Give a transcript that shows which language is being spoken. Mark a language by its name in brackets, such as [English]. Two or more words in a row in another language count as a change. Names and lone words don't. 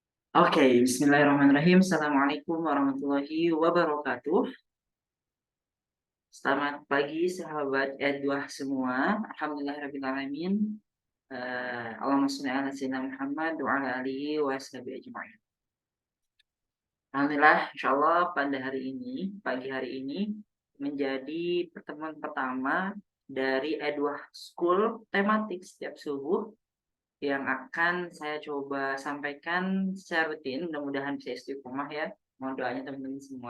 [Arabic] Oke, بسم الله الرحمن الرحيم. السلام عليكم ورحمة الله وبركاته. [Indonesian] Selamat pagi, sahabat Edwah semua. [Arabic] الحمد لله الرحمن الرحيم. اللهم صل على سيدنا محمد وعلى آله وصحبه أجمعين. [Indonesian] Alhamdulillah, insyaallah pada hari ini, pagi hari ini, menjadi pertemuan pertama dari Edwah School tematik setiap subuh yang akan saya coba sampaikan secara rutin. Mudah-mudahan bisa istiqomah ya. Mohon doanya teman-teman semua.